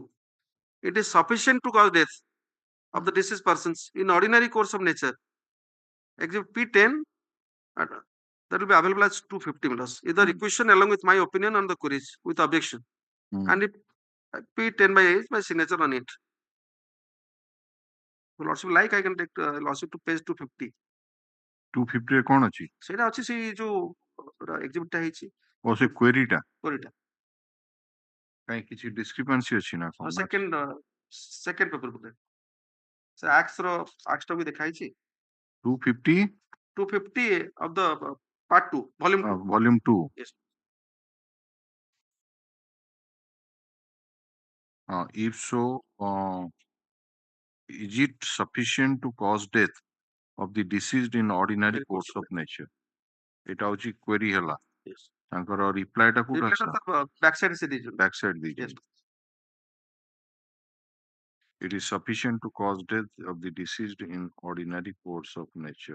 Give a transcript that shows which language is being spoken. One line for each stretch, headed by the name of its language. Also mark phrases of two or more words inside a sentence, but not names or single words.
English: It is sufficient to cause death of the deceased persons in ordinary course of nature. Exhibit P10, that will be available as 250 minutes. Is the requisition along with my opinion on the queries with objection. And if P10/A is my signature on it. Lordship like I can take lordship to page 250.
Odia: 250 ରେ କଣ ଅଛି? ସେଇଟା ଅଛି ସେଇ ଯୋଉ exhibit ଟା ହେଇଛି ଓ ସେ query ଟା queryଟା କାଇଁ କିଛି discrepancy ଅଛି ନା କଣ?
English: second paper
Odia: ବୋଧେ ସେ acts ଟା ବି ଦେଖା ହେଇଛି
English: 250 250 of the part 2 volume 2. volume 2. Yes. If so, is it sufficient to cause death of the deceased in ordinary course of nature?
Bangla: এটা হচ্ছে
Odia: query ହେଲା
English: Yes.
Odia: ତାଙ୍କର reply ଟା କୋଉଟା ଆସିଲା?
English: back side
Odia: se ଦେଇଛନ୍ତି.
English: back side Yes.
Odia: ଦେଇଛନ୍ତି.
English: It is sufficient to cause death of the deceased in ordinary course of nature.